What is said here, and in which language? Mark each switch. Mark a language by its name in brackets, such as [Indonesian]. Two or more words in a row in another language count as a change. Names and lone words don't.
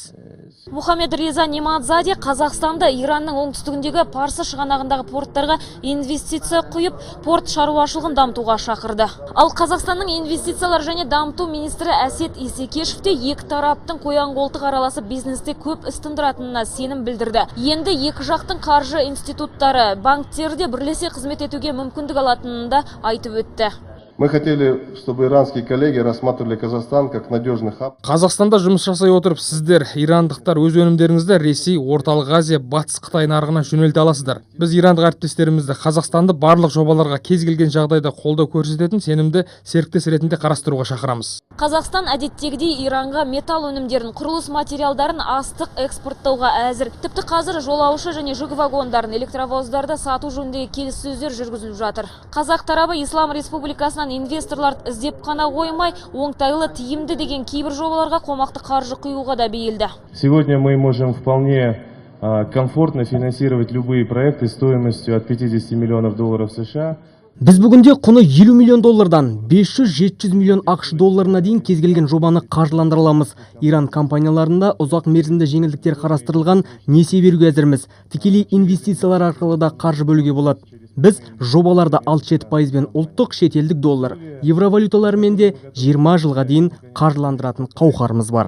[Kazakh] Мухаммед Реза Немадзаде Қазақстанда Иранның оңтүстігіндегі Парсы шығанағындағы порттарға инвестиция құйып, порт шаруашылығын дамытуға шақырды. Ал Қазақстанның инвестициялар және дамыту министрі Әсет Исекешев те екі тараптың қоян-қолтық араласып бизнесте көп іс тындыратынына сенім білдірді. Енді екі жақтың қаржы институттары, банктерде бірлесе қызмет етуге мүмкіндік алатынын да айтып өтті. [Russian] Мы хотели, чтобы иранские коллеги рассматривали Казахстан как надежный хаб. [Kazakh] Қазақстанда жұмыс жасай отырып, сіздер, ирандықтар, өз өнімдеріңізді Ресей, Орталық Азия, Батыс Қытай нарығына жөнелте аласыздар. Біз ирандық әріптестерімізді Қазақстанды барлық жобаларға кез келген жағдайда қолдау көрсететін сенімді серіктес ретінде қарастыруға шақырамыз. Қазақстан әдеттегідей Иранға металл өнімдерін, құрылыс материалдарын астық экспорттауға әзір. Тіпті қазір жолаушы және жүк вагондарын, электровоздарды сату жөніндегі келіссөздер жүргізіліп жатыр. Қазақ тарабы Ислам Республикасынан инвесторлар іздеп қана қоймай, оңтайлы тиімді деген кейбір жобаларға қомақты қаржы құюға да бейілді. [Russian] Сегодня мы можем вполне комфортно финансировать любые проекты стоимостью от 50 миллионов долларов США. [Kazakh] Біз бүгінде құны 50 миллион доллардан 500-700 миллион ақш долларына дейін кез келген жобаны қаржыландыра аламыз. Иран компанияларында ұзақ мерзімді жеңілдіктер қарастырылған, несие беруге әзірміз. Тікелей инвестициялар арқылы да қаржы бөлуге болады. Біз жобаларды 6-7% ұлттық шетелдік доллар, евровалюталарымен де 20 жылға дейін қаржыландыратын қауқарымыз бар.